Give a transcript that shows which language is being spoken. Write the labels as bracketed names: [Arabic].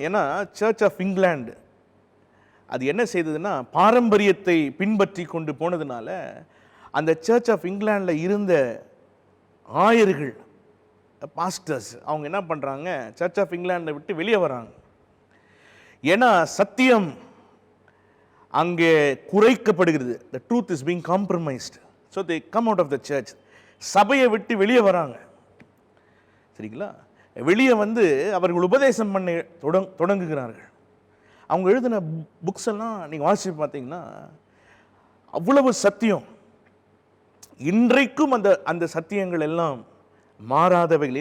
[Tamil] ஏன்னா search of England அது என்ன செய்ததுன்னா, பாரம்பரியத்தை பின்பற்றி கொண்டு போனதுனால அந்த சர்ச் ஆஃப் இங்கிலாண்டில் இருந்த ஆயர்கள், பாஸ்டர்ஸ், அவங்க என்ன பண்ணுறாங்க, சர்ச் ஆஃப் இங்கிலாண்டை விட்டு வெளியே வராங்க. ஏன்னா சத்தியம் அங்கே குறைக்கப்படுகிறது. [English] the truth is being compromised, so they come out of the church. [Tamil] சபையை விட்டு வெளியே வராங்க, சரிங்களா? வெளியே வந்து அவர்கள் உபதேசம் பண்ண தொடங்குகிறார்கள். அவங்க எழுதின புக்ஸ் எல்லாம் நீங்கள் வாசிச்சு பார்த்தீங்கன்னா அவ்வளவு சத்தியம். இன்றைக்கும் அந்த சத்தியங்கள் எல்லாம் மாறாதவைகள்.